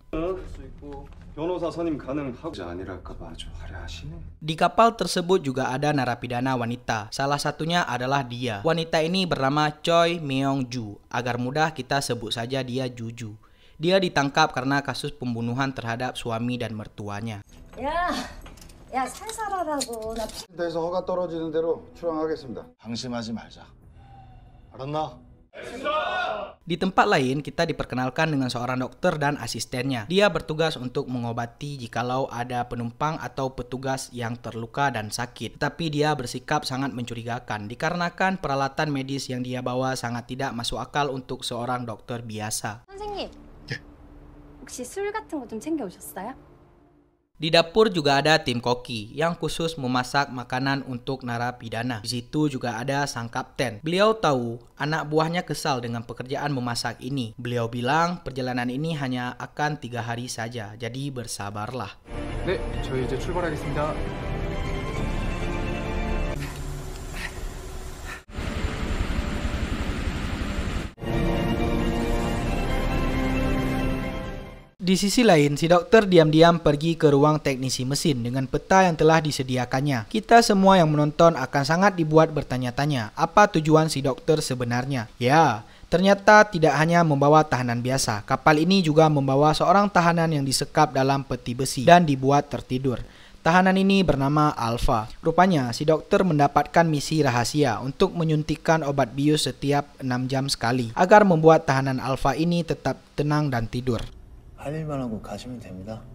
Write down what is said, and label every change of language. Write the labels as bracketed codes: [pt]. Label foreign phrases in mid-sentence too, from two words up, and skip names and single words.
[id] Di kapal tersebut juga ada narapidana wanita. Salah satunya adalah dia. Wanita ini bernama Choi Myung-ju. Agar mudah kita sebut saja dia Juju. Dia ditangkap karena kasus pembunuhan terhadap suami dan mertuanya. [ko] 야, 살살하라고. 대에서 허가 떨어지는 대로 출항하겠습니다. 방심하지 말자. 알았나? [id] Di tempat lain, kita diperkenalkan dengan seorang dokter dan asistennya. Dia bertugas untuk mengobati jikalau ada penumpang atau petugas yang terluka dan sakit. Tapi dia bersikap sangat mencurigakan dikarenakan peralatan medis yang dia bawa sangat tidak masuk akal untuk seorang dokter biasa. [ko] 선생님, 혹시 술 같은 거 좀 챙겨 오셨어요? [id] Di dapur juga ada tim koki yang khusus memasak makanan untuk narapidana. Di situ juga ada sang kapten. Beliau tahu anak buahnya kesal dengan pekerjaan memasak ini. Beliau bilang perjalanan ini hanya akan 3 hari saja, jadi bersabarlah. [ko] 네, 저희 이제 출발하겠습니다. [id] Di sisi lain, si dokter diam-diam pergi ke ruang teknisi mesin dengan peta yang telah disediakannya. Kita semua yang menonton akan sangat dibuat bertanya-tanya, apa tujuan si dokter sebenarnya? Ya, ternyata tidak hanya membawa tahanan biasa. Kapal ini juga membawa seorang tahanan yang disekap dalam peti besi dan dibuat tertidur. Tahanan ini bernama Alpha. Rupanya, si dokter mendapatkan misi rahasia untuk menyuntikkan obat bius setiap 6 jam sekali, agar membuat tahanan Alpha ini tetap tenang dan tidur. [ko] 할 일만 하고 가시면 됩니다.